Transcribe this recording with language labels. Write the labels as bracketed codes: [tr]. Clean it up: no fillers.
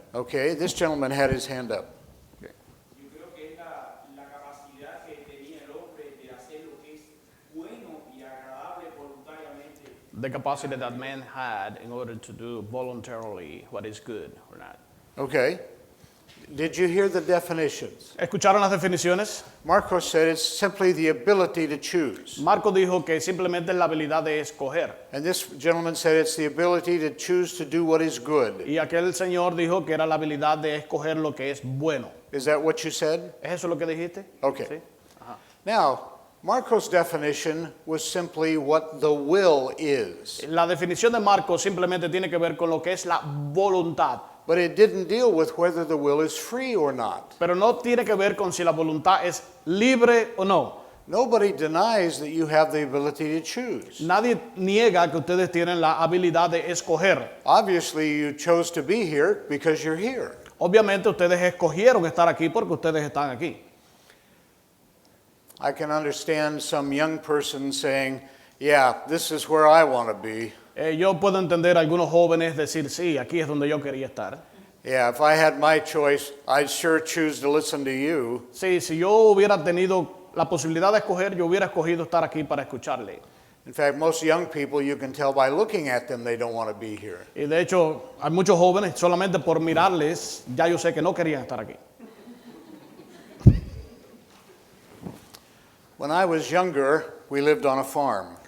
[en] Okay, this gentleman had his hand up. [es] Yo creo que es la capacidad que tenía el hombre de hacer lo que es bueno y agradable voluntariamente. [en] The capacity that man had in order to do voluntarily what is good or not. Okay. Did you hear the definitions? [es] ¿Escucharon las definiciones? [en] Marcos said it's simply the ability to choose. [es] Marco dijo que simplemente es la habilidad de escoger. [en] And this gentleman said it's the ability to choose to do what is good. [es] Y aquel señor dijo que era la habilidad de escoger lo que es bueno. [en] Is that what you said? [es] ¿Es eso lo que dijiste? [en] Okay. [es] ¿Sí? [en] Now, Marcos' definition was simply what the will is. [es] La definición de Marco simplemente tiene que ver con lo que es la voluntad. [en] But it didn't deal with whether the will is free or not. [es] Pero no tiene que ver con si la voluntad es libre o no. [en] Nobody denies that you have the ability to choose. [es] Nadie niega que ustedes tienen la habilidad de escoger. [en] Obviously, you chose to be here because you're here. [es] Obviamente ustedes escogieron estar aquí porque ustedes están aquí. [en] I can understand some young person saying, yeah, this is where I want to be. [es] Yo puedo entender a algunos jóvenes decir, sí, aquí es donde yo quería estar. [en] Yeah, if I had my choice, I'd sure choose to listen to you. [es] Sí, si yo hubiera tenido la posibilidad de escoger, yo hubiera escogido estar aquí para escucharle. [en] In fact, most young people, you can tell by looking at them, they don't want to be here. [es] Y de hecho, hay muchos jóvenes, solamente por mirarles, ya yo sé que no querían estar aquí. [en] When I was younger, we lived on a farm.